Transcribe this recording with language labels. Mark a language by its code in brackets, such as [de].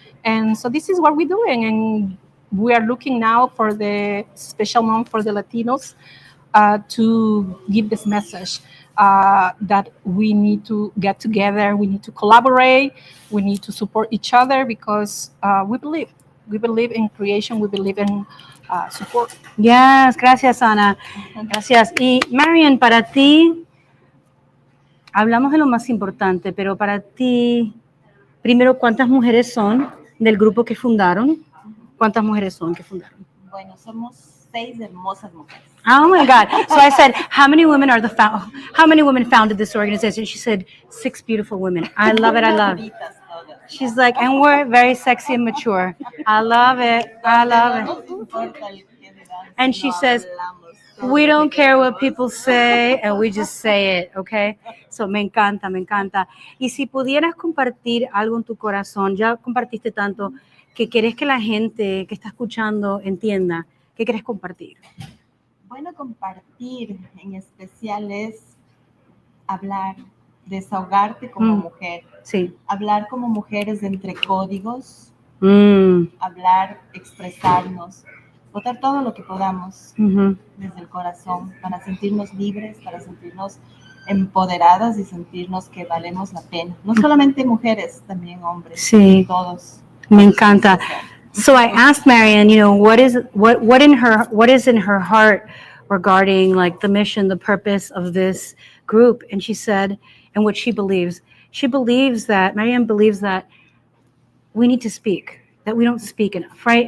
[en] And so this is what we're doing. And we are looking now for the special month for the Latinos to give this message that we need to get together, we need to collaborate, we need to support each other, because we believe in creation, we believe in support. [es] Yes, gracias, Ana. Gracias. Y Marian, para ti, hablamos de lo más importante, pero para ti, primero, ¿cuántas mujeres son del grupo que fundaron? ¿Cuántas mujeres son que fundaron? Bueno, somos 6 hermosas mujeres. [en] Oh my God! So I said, how many women founded this organization? She said, 6 beautiful women. I love it. I love it. She's like, and we're very sexy and mature. I love it. I love it. And she says, we don't care what people say, and we just say it, okay? [es] So me encanta, me encanta. Y si pudieras compartir algo en tu corazón, ya compartiste tanto, que quieres que la gente que está escuchando entienda, ¿qué quieres compartir? Bueno, compartir en especial es hablar, desahogarte como mujer. Sí. Hablar como mujeres entre códigos, hablar, expresarnos, botar todo lo que podamos desde el corazón para sentirnos libres, para sentirnos empoderadas y sentirnos que valemos la pena. No solamente mujeres, también hombres. Sí. Todos. Me encanta. [en] So I asked Marian, what is in her heart regarding like the mission, the purpose of this group, and she said, and what she believes. Marian believes that we need to speak, that we don't speak enough, right?